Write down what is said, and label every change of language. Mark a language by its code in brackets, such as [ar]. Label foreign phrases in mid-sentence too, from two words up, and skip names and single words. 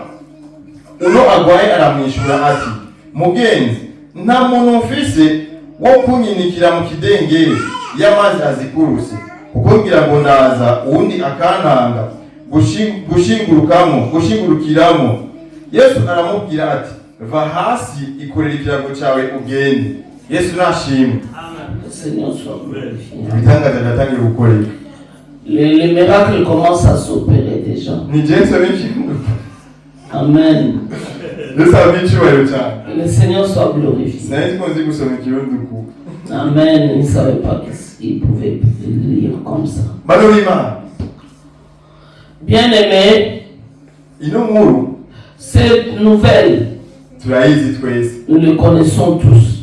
[rn] Uno agwaye aramwishyura ati, mugenzi, nta muntu mfise wo kunyinikira mu kidengeri y'amazi azikuruse, kuko ngira ngo naza uwundi akantanga gushingurukiramo. Yesu aramubwira ati, va hasi, ikorera ikirago cyawe ugende. Yesu nashimwe. Ibitangaza byatangiye gukoreka. [fr] Les miracles commencent à s'opérer déjà. Amen. Le Seigneur soit glorifié. Amen. Il ne savait pas qu'il pouvait lire comme ça. Bien-aimé, cette nouvelle, nous le connaissons tous.